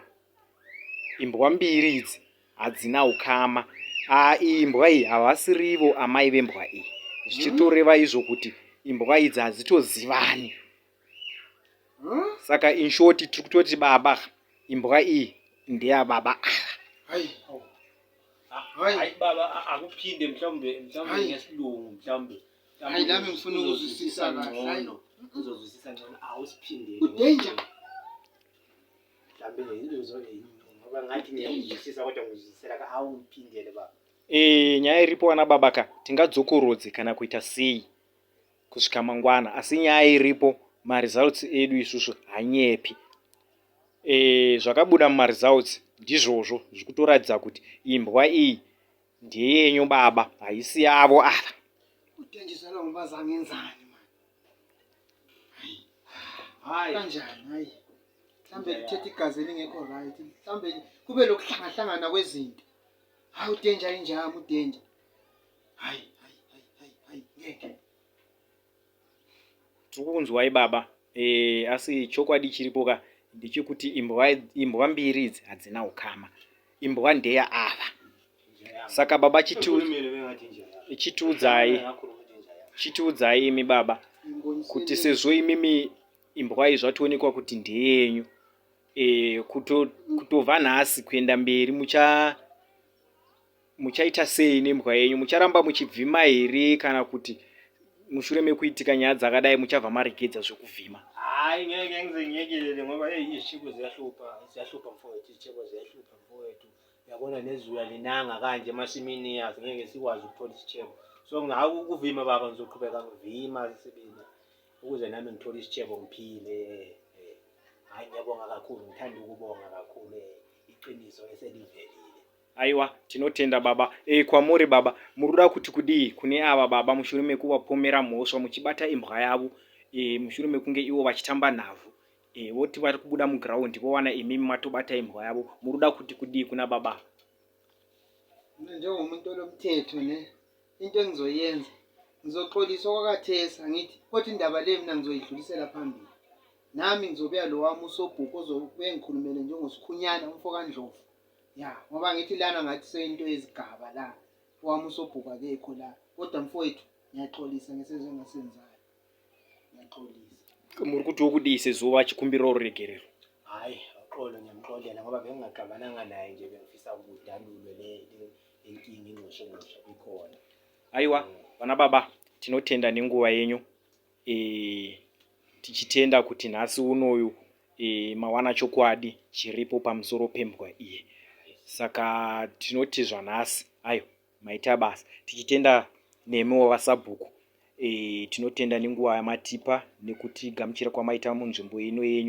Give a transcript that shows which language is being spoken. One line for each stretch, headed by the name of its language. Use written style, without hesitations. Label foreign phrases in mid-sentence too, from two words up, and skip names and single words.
Shona: Imbwa mbiri idzi hadzina ukama. Imbwa iyi havasirivo amai vembwa iyi, zvichitoreva izvo kuti imbwa idzi hadzitozivani. Saka
English: in short
Shona: tiri kutoti baba imbwa iyi ndeyababa.
North Ndebele: Hayi. Hayi baba akuphinde mhlawumbe Hayi. ngesilungu mhlawumbe. Hayi, nami ngifuna ukuzwisisa kahle. Hayi. Uzozwisisa ngcono awusiphindele. Udanger. Mhlawumbe ngoba ngathi ngiyakuzwisisa kodwa ngizwisisela ka awungiphindele baba.
Shona: Nyaya iripo wana babaka, tingadzokorodze kana kuita sei kusvika mangwana, asi nyaya iripo maresults edu isusu hanyepi. Zvakabuda mumaresults ndizvozvo zviri kutoratidza kuti imbwa iyi ndeyenyu baba, haisi yavo ava.
North Ndebele: Udenjisela ngoba zangenzani man. Hayi. Kanjani hayi. Mhlambe lithethe igazi elingekho right. Mhlambe kube lokuhlangahlangana kwezinto. Hayi udanger injami udanger. Hayi. Ngeke.
Shona: Tirikunzwai baba, asi chokwadi chiripo ka ndechekuti imbwa mbiri idzi hadzina ukama. Imbwa ndeya ava. Saka baba chitiudzai imi baba kuti sezvo imimi imbwa iyi zvatoonekwa kuti ndeyenyu, kutobva nhasi kuenda mberi muchaita sei nembwa yenyu? Mucharamba muchivhima here kana kuti mushure mekuitika nyaya dzakadai muchabva maregedza zvekuvhima?
North Ndebele: Hayi ngeke ngizenyekelele ngoba izishiko ziyahlupa mfowethu, izishiko ziyahlupa mfowethu. Uyabona nezuya linanga kanje emasimini yazi ngeke sikwazi ukuthola isitshebo. So ngakuvima baba ngizoqhubeka ngivima sibili ukuze nami ngithole isitshebo ngiphile. Hayi ngiyabonga kakhulu, ngithanda ukubonga kakhulu iqiniso eselivelile.
Shona: Aiwa, tinotenda baba. Kwamuri baba, muruda kuti kudii kune ava baba mushure mekuvapomera mhosva muchibata imbwa yavo, mushure mekunge ivo vachitamba nhavhu. Voti vari kubuda muground vowana imimi matobata imbwa yavo. Muruda kuti kudii kuna baba?
North Ndebele: Njengomuntu olomthetho ne into engizoyenza ngizoxolisa okwakathesa ngithi kodwa indaba le mina ngizoyidlulisela phambili. Nami ngizobuya lo wami usobhuku ozobuye ngikhulumele njengosikhunyana umfo kaNdlovu. Ya, ngoba ngithi lana ngathi seyinto yezigaba la. Wami usobhuku akekho la. Kodwa mfowethu ngiyaxolisa ngesizwe engasenzayo. Ngiyaxolisa.
Shona: Muri kuti okudii sezvo vachikumbira uregerero?
North Ndebele: Hayi, uxolo ngiyamxolela ngoba bengingaxabananga naye nje bengifisa ukudalulwe le inkinga ingqosho ikhona.
Shona: Aiwa, vana baba, tinotenda nenguva yenyu. Tichitenda kuti nhasi unoyu mawana chokwadi chiripo pamusoro pembwa iye. Saka tinoti zvanhasi, ayo, maita basa. Tichitenda nemiwo vasabhuku. Tinotenda nenguva yamatipa nekuti gamuchira kwamaita munzvimbo ino yenyu.